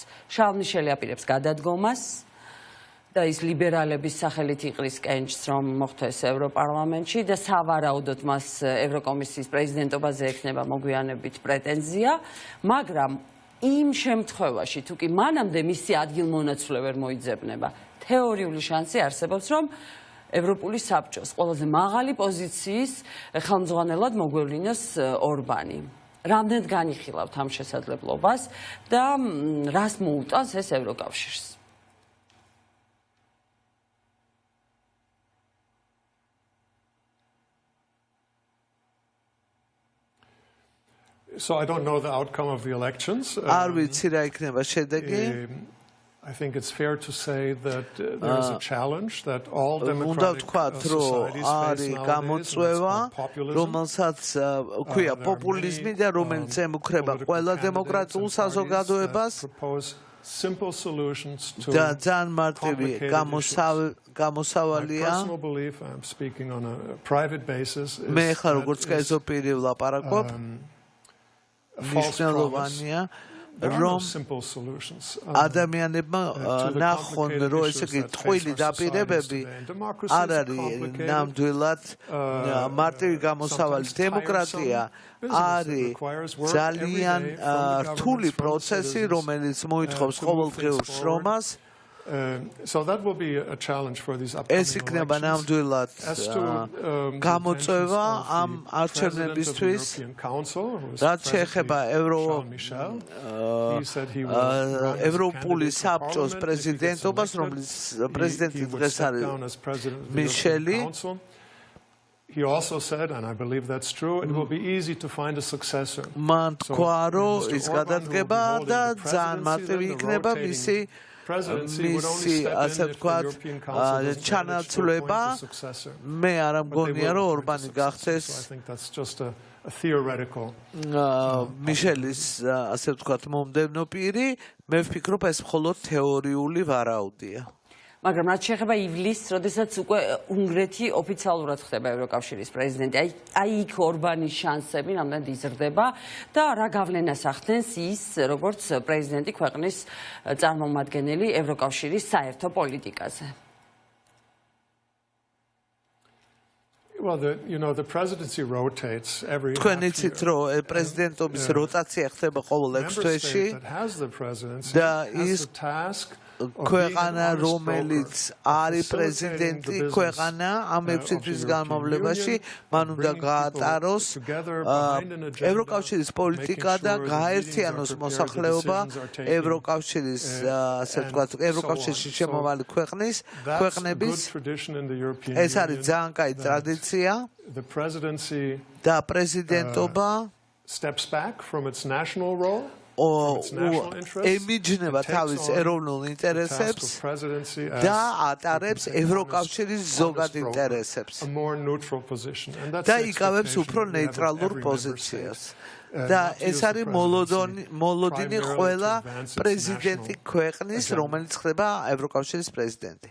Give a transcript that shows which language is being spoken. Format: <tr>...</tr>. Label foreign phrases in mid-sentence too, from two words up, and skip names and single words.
<ka>შავნიშელი აპირებს გადადგომას და ის ლიბერალების სახელით იყრის კენჭს, რომ მოხდეს ევროპარლამენტში და სავარაუდოდ მას ევროკომისიის პრეზიდენტობაზე ექნება მოგვიანებით პრეტენზია, მაგრამ იმ შემთხვევაში, თუ კი მანამდე მისი ადგილმონაცვლე ვერ მოიძებნება, თეორიული შანსი არსებობს, რომ ევროპული საბჭოს ყველაზე მაღალი პოზიციის ხელმძღვანელად მოგვევლინოს ორბანი. რამდენად განიხილავთ ამ შესაძლებლობას და რას მოუტანს ეს ევროკავშირს?</ka> <en>So I don't know the outcome of the elections.</en> <ka>არ ვიცი რა იქნება შედეგი.</ka> <en>I think it's fair to say that there is a challenge that all democratic societies face nowadays.</en> <ka>რომელსაც ქვია პოპულიზმი და რომელიც ემუქრება ყველა დემოკრატიულ საზოგადოებას</ka> <en>simple solutions to</en> <ka>და ძალიან მარტივი გამოსავალია.</ka> <en>I'm speaking on a private basis.</en> <ka>მე ხარ როგორც კერძოპირი ვლაპარაკობ. მნიშვნელოვანია რომ ადამიანებმა ნახონ რომ ესე იგი ტყუილი დაპირებები არ არის ნამდვილად მარტივი გამოსავალი. დემოკრატია არის ძალიან რთული პროცესი, რომელიც მოითხოვს ყოველდღიურ შრომას.</ka> <en>So that will be a challenge for these upcoming</en> <ka>ეს იქნება ნამდვილად გამოწვევა ამ არჩევნებისთვის, რაც შეეხება ევროპული საბჭოს პრეზიდენტობას, რომლის პრეზიდენტი დღეს არის მიშელი.</ka> <en>He also said, and I believe that's true, it will be easy to find a successor.</en> <ka>მან თქვა, რომ ის გადადგება და ძალიან მარტივი იქნება მისი ასე ვთქვათ ჩანაცვლება. მე არ მგონია რომ ორბანი გახდეს მიშელის ასე ვთქვათ მომდევნო პირი. მე ვფიქრობ ეს მხოლოდ თეორიული ვარაუდია. მაგრამ რაც შეეხება ივლისს, როდესაც უკვე უნგრეთი ოფიციალურად ხდება ევროკავშირის პრეზიდენტი, აი იქ ორბანის შანსები რამდენად იზრდება და რა გავლენას ახდენს ის, როგორც პრეზიდენტი ქვეყნის წარმომადგენელი ევროკავშირის საერთო პოლიტიკაზე.</ka> <en>Well, the presidency rotates every.</en> <ka>თქვენ იცით რომ პრეზიდენტობის როტაცია ხდება ყოველ 6 თვეში და ის ქვეყანა რომელიც არის პრეზიდენტი ქვეყანა ამ 6 თვის განმავლობაში მან უნდა გაატაროს ევროკავშირის პოლიტიკა და გააერთიანოს მოსახლეობა ევროკავშირის ასე ვთქვათ ევროკავშირში შემოვალი ქვეყნების ეს არის ძალიან კაი ტრადიცია და პრეზიდენტობა</ka> <en>steps back from its national role.</en> <ka>ემიჯნება თავის ეროვნულ ინტერესებს და ატარებს ევროკავშირის ზოგად ინტერესებს და იკავებს უფრო ნეიტრალურ პოზიციას. და ეს არის მოლოდინი ყველა პრეზიდენტი ქვეყნის, რომელიც ხდება ევროკავშირის პრეზიდენტი.</ka>